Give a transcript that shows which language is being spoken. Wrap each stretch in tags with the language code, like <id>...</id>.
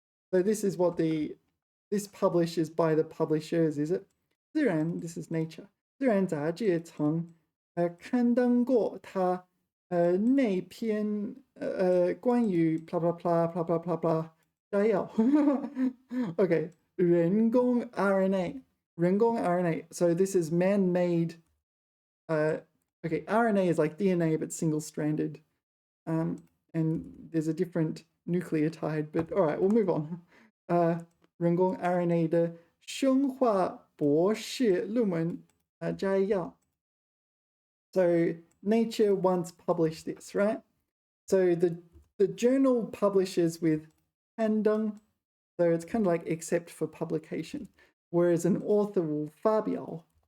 <en>So this is what this publishes by the publishers, is it? 自然, this is Nature.</en> <zh>自然杂志曾刊登过他那篇关于</zh> <en>blah blah blah blah</en> <zh>blah blah blah 摘要.</zh> <en>Okay, 人工 RNA. 人工 RNA. So this is man-made. Okay, RNA is like DNA but single-stranded. And there's a different nucleotide, but all right, we'll move on.</en> <zh>人工 RNA 的生化博士论文摘要.</zh> <en>So Nature once published this, right? So the journal publishes with 刊登, so it's kind of like except for publication, whereas an author will 发表.</en>